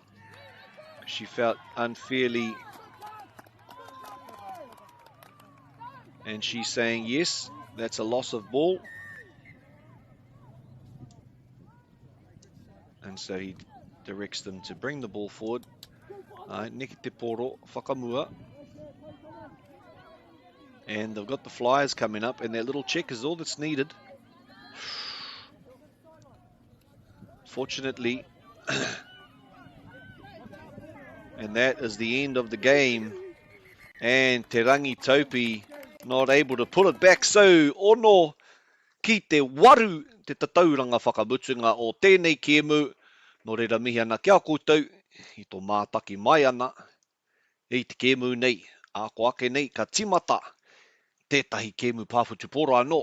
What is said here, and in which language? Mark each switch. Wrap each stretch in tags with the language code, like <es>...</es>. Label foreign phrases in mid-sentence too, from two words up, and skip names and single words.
<en>She felt unfairly, and she's saying, yes, that's a loss of ball. And so he directs them to bring the ball forward.</en> <mi>Neke te poro, whakamua.</mi> <en>And they've got the Flyers coming up, and that little check is all that's needed. Fortunately, and that is the end of the game. And Te Rangitaupi not able to pull it back. So,</en> <mi>ono ki te waru te tatauranga whakamutunga o tēnei kēmu. No reira mihi ana kia koutou, i tō mātaki mai ana. I te kēmu nei, a ko ake nei ka timata. Tētahi kēmu pāwhutu poro anō.</mi>